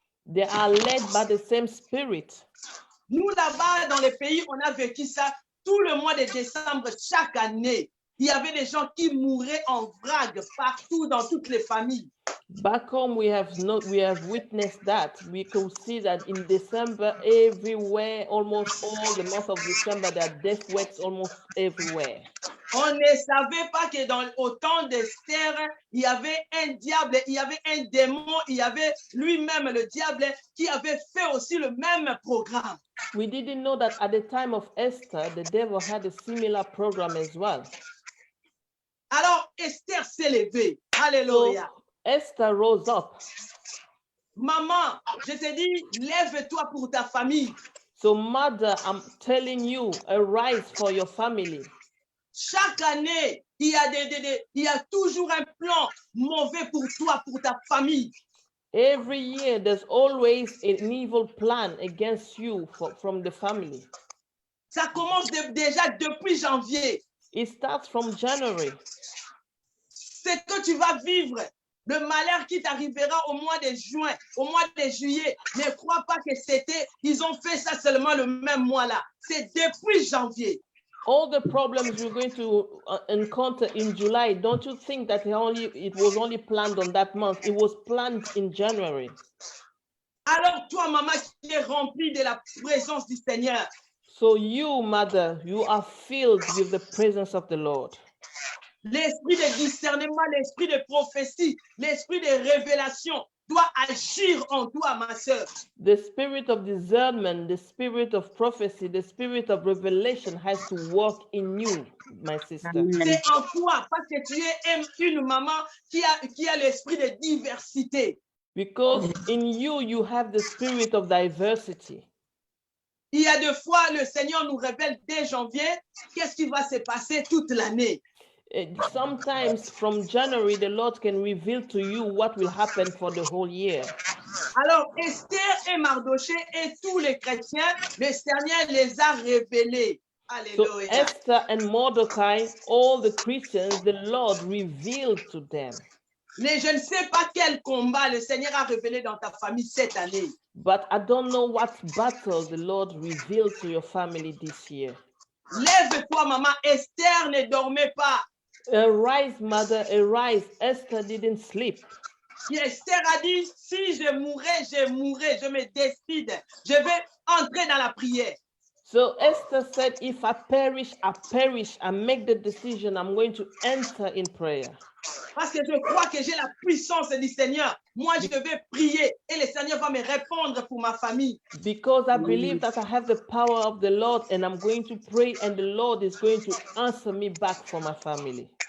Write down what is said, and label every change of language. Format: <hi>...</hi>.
<en>They are led by the same spirit.</en> <fr>Nous, là-bas, dans les pays, on a vécu ça tout le mois de décembre, chaque année. Il y avait des gens qui mouraient en vrague partout dans toutes les familles.</fr> <en>Back home, we have witnessed that. We could see that in December, everywhere, almost all the month of December, there are death wakes almost everywhere.</en> <fr>On ne savait pas que au temps d'Esther, il y avait un diable, il y avait un démon, il y avait lui-même le diable qui avait fait aussi le même programme.</fr> <en>We didn't know that at the time of Esther, the devil had a similar program as well.</en> <fr>Alors Esther s'est levée. Alléluia.</fr> <en>So, Esther rose up.</en> <fr>Maman, je te dis, lève-toi pour ta famille.</fr> <en>So, mother, I'm telling you, arise for your family.</en> <fr>Chaque année, il y a toujours un plan mauvais pour toi, pour ta famille.</fr> <en>Every year, there's always an evil plan against you from the family.</en> <fr>Ça commence déjà depuis janvier.</fr> <en>It starts from January.</en> <fr>C'est que tu vas vivre. Le malheur qui t'arrivera au mois de juin, au mois de juillet, ne crois pas que ils ont fait ça seulement le même mois-là. C'est depuis janvier.</fr> <en>All the problems you're going to encounter in July, don't you think that it was only planned on that month? It was planned in January.</en> <fr>Alors toi, maman, qui es remplie de la présence du Seigneur.</fr> <en>So you, mother, you are filled with the presence of the Lord.</en> <fr>L'esprit de discernement, l'esprit de prophétie, l'esprit de révélation doit agir en toi, ma sœur.</fr> <en>The spirit of discernment, the spirit of prophecy, the spirit of revelation has to work in you, my sister.</en> <fr>C'est en toi parce que tu es une maman qui a l'esprit de diversité.</fr> <en>Because in you, you have the spirit of diversity.</en> <fr>Il y a des fois, le Seigneur nous révèle dès janvier qu'est-ce qui va se passer toute l'année.</fr> <en>Sometimes from January, the Lord can reveal to you what will happen for the whole year.</en> <fr>Alors, Esther et Mardoché et tous les chrétiens, le Seigneur les a révélés. Alléluia.</fr> <en>So Esther and Mordecai, all the Christians, the Lord revealed to them.</en> <fr>Mais je ne sais pas quel combat le Seigneur a révélé dans ta famille cette année.</fr> <en>But I don't know what battle the Lord revealed to your family this year.</en> <fr>Lève-toi, maman. Esther ne dormait pas.</fr> <en>Arise, mother, arise. Esther didn't sleep.</en> <fr>Esther a dit, si je mourrais, je me décide. Je vais entrer dans la prière.</fr> <en>So Esther said, if I perish, I perish. I make the decision, I'm going to enter in prayer.</en> <fr>Parce que je crois que j'ai la puissance du Seigneur. Moi, je vais prier et le Seigneur va me répondre pour ma famille.</fr> <en>Because I believe that I have the power of the Lord and I'm going to pray and the Lord is going to answer me back for my family.</en>